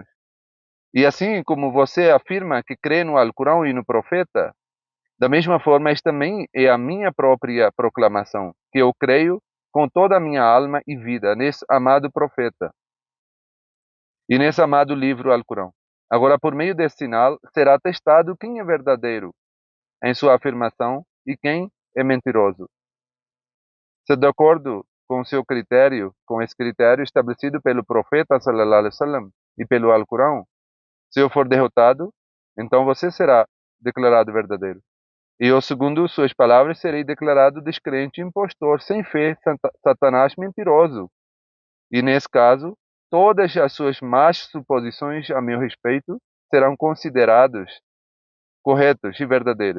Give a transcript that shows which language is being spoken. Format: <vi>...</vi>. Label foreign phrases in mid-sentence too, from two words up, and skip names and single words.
<pt>E assim como você afirma que crê no Alcorão e no profeta, da mesma forma, esta também é a minha própria proclamação, que eu creio com toda a minha alma e vida nesse amado profeta e nesse amado livro Alcorão. Agora, por meio desse sinal, será testado quem é verdadeiro em sua afirmação e quem é mentiroso. Se de acordo com seu critério, com esse critério estabelecido pelo profeta</pt> <ar>صلى الله عليه وسلم</ar> <pt>e pelo Alcorão, se eu for derrotado, então você será declarado verdadeiro. E eu, segundo suas palavras, serei declarado descrente, impostor, sem fé, Satanás mentiroso. E nesse caso, todas as suas más suposições a meu respeito serão consideradas corretas e verdadeiras.</pt>